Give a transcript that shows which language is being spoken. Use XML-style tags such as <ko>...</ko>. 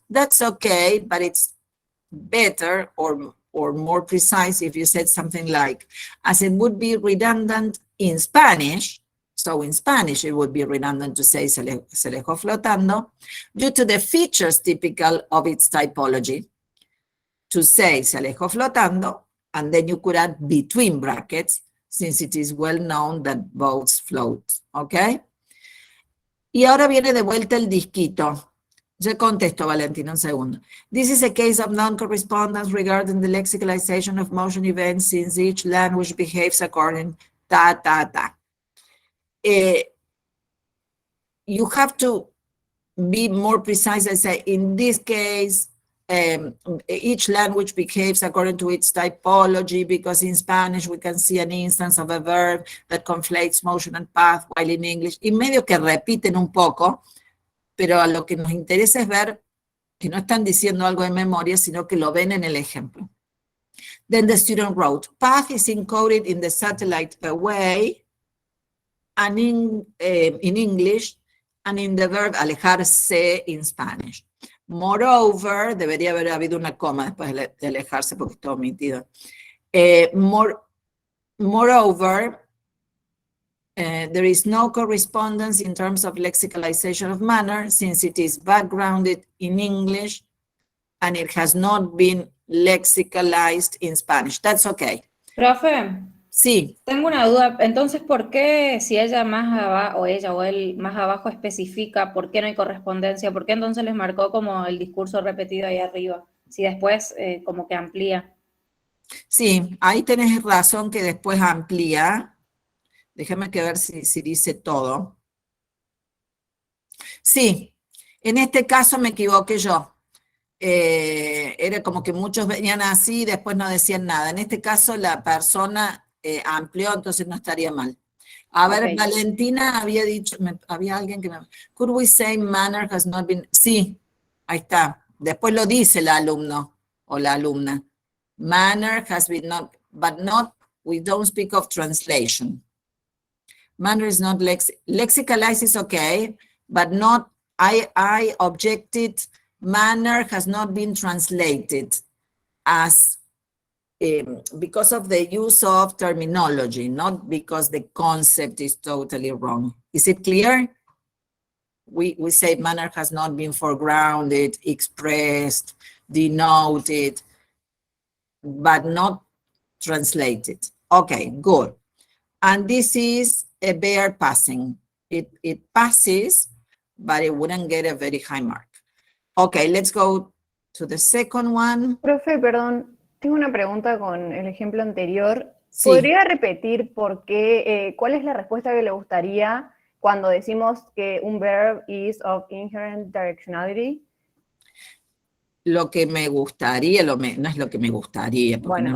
<en>That's okay, but it's better or more precise if you said something like, as it would be redundant in Spanish, so in Spanish it would be redundant to say</en> <es>se alejó flotando,</es> <en>due to the features typical of its typology. To say</en> <es>se alejó flotando,</es> <en>and then you could add between brackets, since it is well known that boats float, ¿ok?</en> <es>Y ahora viene de vuelta el disquito. Yo contesto, Valentina, un segundo.</es> <en>This is a case of non-correspondence regarding the lexicalization of motion events, since each language behaves according ta. You have to be more precise and say, in this case, each language behaves according to its typology, because in Spanish we can see an instance of a verb that conflates motion and path, while in English,</en> <es>y medio que repiten un poco, pero a lo que nos interesa es ver que no están diciendo algo de memoria, sino que lo ven en el ejemplo.</es> <en>Then the student wrote, path is encoded in the satellite away, and in English, and in the verb alejarse in Spanish.</en> <es>Moreover, debería haber habido una coma después de alejarse porque está omitido. Moreover,</es> <en>There is no correspondence in terms of lexicalization of manner since it is backgrounded in English and it has not been lexicalized in Spanish. That's okay.</en> <es>Profe, Sí, tengo una duda. Entonces, ¿por qué si ella más abajo, o ella o él más abajo especifica por qué no hay correspondencia? ¿Por qué entonces les marcó como el discurso repetido ahí arriba? Si después como que amplía. sí, ahí tenés razón que después amplía. Déjame que ver si dice todo. Sí, en este caso me equivoqué yo. Era como que muchos venían así y después no decían nada. En este caso la persona amplió, entonces no estaría mal. A ver, Ok. Valentina había dicho, había alguien que me...</es> <en>Could we say manner has not been...</en> <es>Sí, ahí está. Después lo dice el alumno o la alumna.</es> <en>Manner has been not, but not, we don't speak of translation. Manner is not lexicalized is okay, but not, I objected, manner has not been translated as, because of the use of terminology, not because the concept is totally wrong. Is it clear? We say manner has not been foregrounded, expressed, denoted, but not translated. Okay, good. And this is a bare passing. It passes, but it wouldn't get a very high mark. Okay, let's go to the second one.</en> <es>Profe, perdón, tengo una pregunta con el ejemplo anterior. Sí. ¿Podría repetir por qué, cuál es la respuesta que le gustaría cuando decimos que un</es> <en>verb is of inherent directionality?</en> <es>Lo que me gustaría, no es lo que me gustaría, porque no</es>